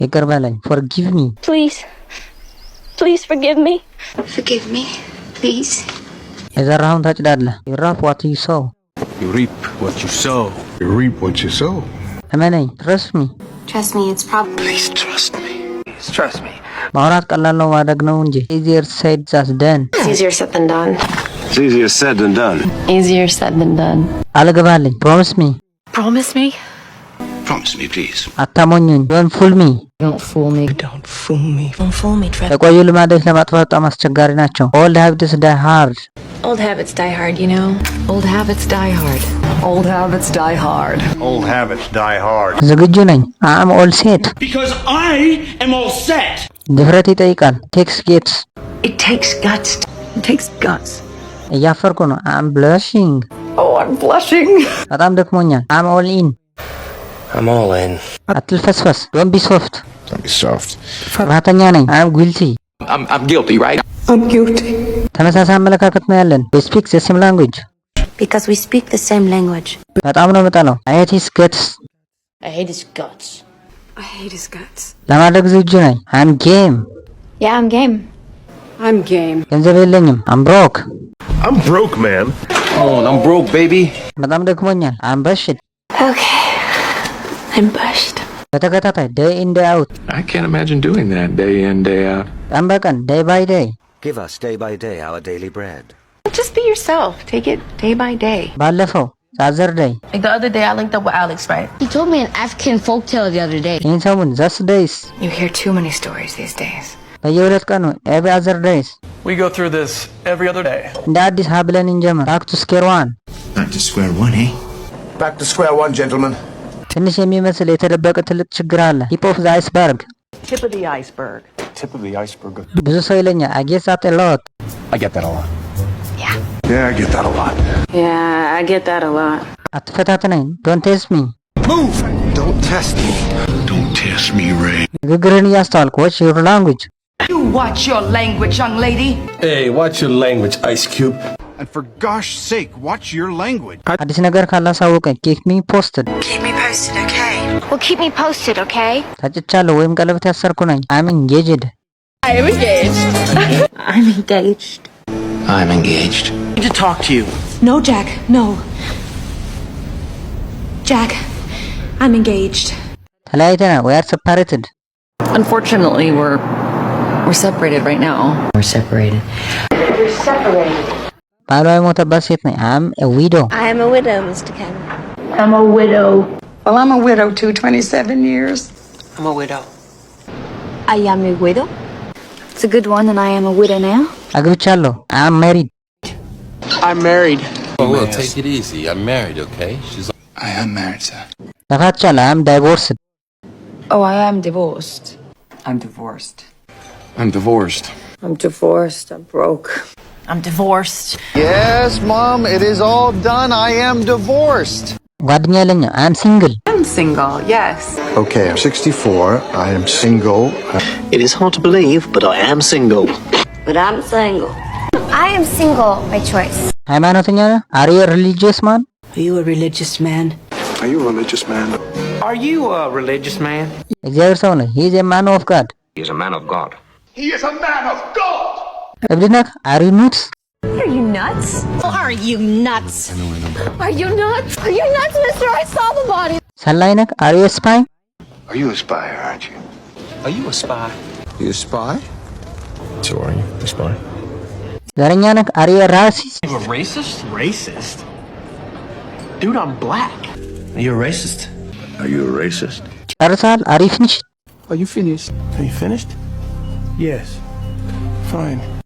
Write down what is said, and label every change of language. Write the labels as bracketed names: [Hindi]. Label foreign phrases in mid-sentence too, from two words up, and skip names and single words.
[Amharic] ይቅር በለኝ [English] forgive me please forgive me please [Amharic] የዘራኸውን ታጭዳለህ [English] you reap what you sow እመነኝ trust me it's probably please trust me [Amharic] ማውራት ቀላል ነው ማድረግ ነው እንጂ [English] easier said than done it's easier said than done አልገባልኝ promise me please [Amharic] አታሞኝኝ [English] don't fool me [Amharic] የቆዩ ልማዶች ለማጥፋት በጣም አስቸጋሪ ናቸው [English] old habits die hard you know old habits die hard [Amharic] ዝግጁ ነኝ [English] I'm all set because I am all set [Amharic] ድፍረት ይጠይቃል [English] takes guts [Amharic] እያፈርኩ ነው [English] I'm blushing [Amharic] በጣም ደክሞኛል [English] I'm all in አትልፈስፈስ don't be soft [Amharic] ፍርሃተኛ ነኝ [English] I'm guilty I'm guilty right [Amharic] ተመሳሳይ አመለካከት ነው ያለን [English] we speak the same language because we speak the same language [Amharic] በጣም ነው የምጠላው [English] I hate his guts [Amharic] ለማድረግ ዝግጁ ነኝ [English] I'm game I'm game [Amharic] ገንዘብ የለኝም [English] I'm broke man I'm broke baby [Amharic] በጣም ደክሞኛል [English] I'm bushed okay I'm bushed በተከታታይ day in day out I can't imagine doing that day in day out [Amharic] ቀን በቀን [English] day by day give us day by day our daily bread just be yourself take it day by day ባለፈው the other day like the other day I linked up with Alex right he told me an African folktale the other day in someone just days you hear too many stories these days [Amharic] በየሁለት ቀኑ [English] every other days we go through this every other day [Amharic] እንደ አዲስ ሀብለን እንጀምር [English] back to square one back to square one gentlemen [Amharic] ትንሽ የሚመስል የተደበቀ ትልቅ ችግር አለ [English] tip of the iceberg [Amharic] ብዙ ሰው ይለኛል [English] I get that a lot I get that a lot yeah I get that a lot አትፈታተነኝ don't test me move don't test me Ray [Amharic] ንግግርህን እያስተዋልክ [English] watch your language you watch your language young lady hey watch your language Ice Cube and for gosh sake watch your language [Amharic] አዲስ ነገር ካላሳወቀኝ [English] keep me posted okay well keep me posted okay [Amharic] ታጭቻለሁ ወይም ቀለበት ያሰርኩ ነኝ [English] I'm engaged I need to talk to you no Jack I'm engaged ተለያይተናል we are separated unfortunately we're separated right now we're separated [Amharic] ባሏ የሞተባት ሴት ነኝ [English] I'm a widow I am a widow Mr. Ken I'm a widow well I'm a widow too 27 years I'm a widow I am a widow it's a good one and I am a widow now አግብቻለሁ I'm married oh well take it easy I'm married okay I am married sir ተፋትቻለሁ I'm divorced oh I am divorced I'm divorced I'm broke I'm divorced yes mom it is all done I am divorced [Amharic] ጓደኛ የለኝ [English] I'm single yes okay I'm 64 I am single it is hard to believe but I am single but I'm single I am single by choice [Amharic] ሃይማኖተኛ ነህ [English] are you a religious man are you a religious man [Amharic] እግዚአብሔር ሰው ነው [English] he is a man of God [Amharic] እብድ ነህ [English] are you nuts are you nuts mister I saw the body [Amharic] ሰላይ ነህ [English] are you a spy are you a spy aren't you you a spy so are you a spy [Amharic] ዘረኛ ነህ [English] are you a racist you a racist dude I'm black are you a racist ጨርሰሃል are you finished are you finished yes fine